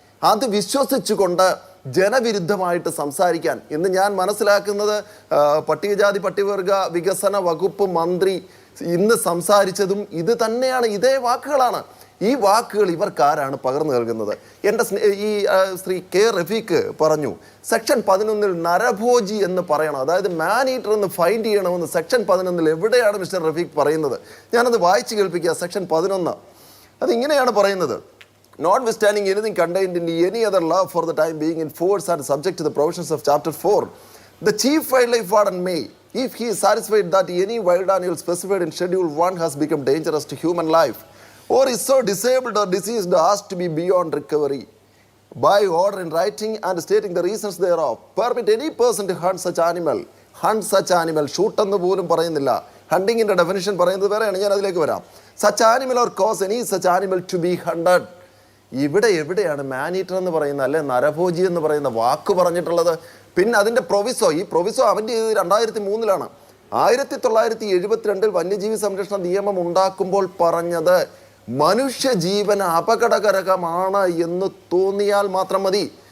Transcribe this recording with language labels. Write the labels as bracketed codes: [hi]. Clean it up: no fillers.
[ml] അത് വിശ്വസിച്ചുകൊണ്ട് ജനവിരുദ്ധമായിട്ട് സംസാരിക്കാൻ ഇന്ന് ഞാൻ മനസ്സിലാക്കുന്നത് പട്ടികജാതി പട്ടികവർഗ വികസന വകുപ്പ് മന്ത്രി ഇന്ന് സംസാരിച്ചതും ഇത് തന്നെയാണ്, ഇതേ വാക്കുകളാണ്. ഈ വാക്കുകൾ ഇവർക്കാരാണ് പകർന്നു നൽകുന്നത്? എൻ്റെ ശ്രീ കെ റഫീഖ് പറഞ്ഞു സെക്ഷൻ 11 നരഭോജി എന്ന് പറയണം, അതായത് മാൻ ഈറ്റർ എന്ന് ഫൈൻഡ് ചെയ്യണമെന്ന് സെക്ഷൻ 11 എവിടെയാണ് മിസ്റ്റർ റഫീഖ് പറയുന്നത്? ഞാനത് വായിച്ചു കേൾപ്പിക്കുക. സെക്ഷൻ 11 അതിങ്ങനെയാണ് പറയുന്നത്: [en] Notwithstanding anything contained in any other law for the time being in force and subject to the provisions of Chapter 4, the Chief Wildlife Warden may, if he is satisfied that any wild animal specified in Schedule 1 has become dangerous to human life or is so disabled or diseased as to be beyond recovery, by order in writing and stating the reasons thereof, permit any person to hunt such animal. Hunt such animal. [ml] Shoot എന്ന് പോലും പറയുന്നില്ല. ഹണ്ടിങ്ങിൻ്റെ definition പറയുന്നത് വേറെയാണ്. ഞാൻ അതിലേക്ക് വരാം. [en] Such animal or cause any such animal to be hunted. [ml] എവിടെയാണ് മാൻ eater എന്ന് പറയുന്ന, അല്ലെ നരഭോജി എന്ന് പറയുന്ന വാക്ക് പറഞ്ഞിട്ടുള്ളത്? പിന്നെ അതിൻ്റെ പ്രൊവിസോ, ഈ പ്രൊവിസോ അവൻ്റെ 2003 1972 വന്യജീവി സംരക്ഷണ നിയമം ഉണ്ടാക്കുമ്പോൾ പറഞ്ഞത് മനുഷ്യജീവന് അപകടകരമാണ് എന്ന് തോന്നിയാൽ മാത്രം മതി.